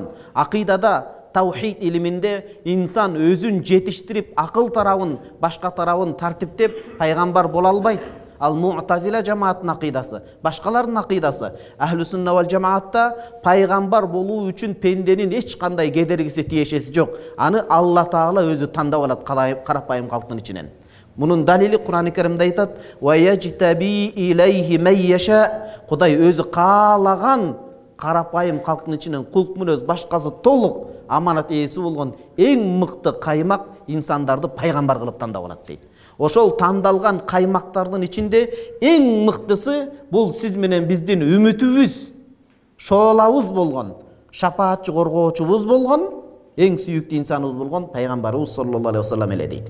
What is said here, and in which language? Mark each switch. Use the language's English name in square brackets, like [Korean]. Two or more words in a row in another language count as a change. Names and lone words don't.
[Kyrgyz] Акыйдада, таухид илиминде инсан өзүн жетиштирип, акыл тарабын, башка тарабын тартиптеп пайгамбар боло албайт. Ал Му'тазила жамааттын акыйдасы, башкалардын акыйдасы. Ахлу сунна вал жамаатта пайгамбар болуу үчүн пенденин эч кандай кедергиси, тиешеси жок. Аны Алла Таала өзү тандап алат карапайым калктын ичинен. Мунун далили Кур'ан-ы Каримде айтат: [Arabic] "ويجتبي إليه من يشاء." [Kyrgyz] Кудай өзү каалаган карапайым калктын ичинен кулк мүнөз башкасы толук аманат ээси болгон эң мыкты каймак инсандарды пайгамбар кылып тандап алат дейт. Ошол тандалган каймактардын ичинде эң мыктысы бул сиз менен биздин үмүтүбүз, шоолабыз болгон, шапаатчы коргоочубуз болгон, эң сүйүктүү инсаныбыз болгон пайгамбарыбыз [Arabic] صلى الله عليه وسلم [Kyrgyz] эле дейт.